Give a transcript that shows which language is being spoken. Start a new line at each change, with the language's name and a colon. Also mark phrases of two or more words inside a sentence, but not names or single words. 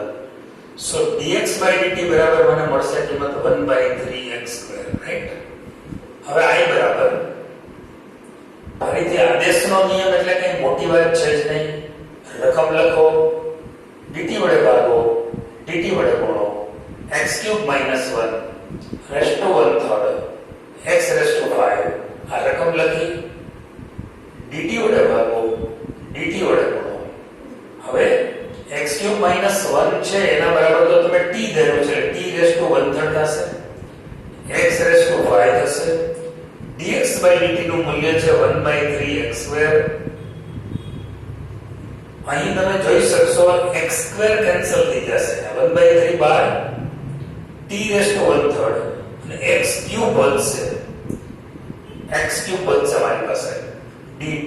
Gujarati: સો dx/dt બરાબર મને મળશે કિંમત 1/3x², રાઈટ? હવે i બરાબર, ફરીથી આદેશનો નિયમ એટલે કઈ મોટી વાત છે જ નહીં. રકમ લખો, dt વડે ભાગો, dt વડે ગુણો,
English: x³ - 1 raised to 1/3 x raised to 5.
Gujarati: આ રકમ લખી, dt વડે ભાગો, dt વડે ગુણો. હવે x³ - 1 છે એના બરાબર તો તમે t ધર્યો છે,
English: t raised to 1/3 થશે, x raised to 5 થશે.
Gujarati: dx/dt નું મૂલ્ય છે 1/3x². અહીં તમે જોઈ શકશો x² કેન્સલ થઈ જશે, 1/3 બાર,
English: t raised to 1/3
Gujarati: અને x³ બનશે, x³ બનશે મારી પાસે dt.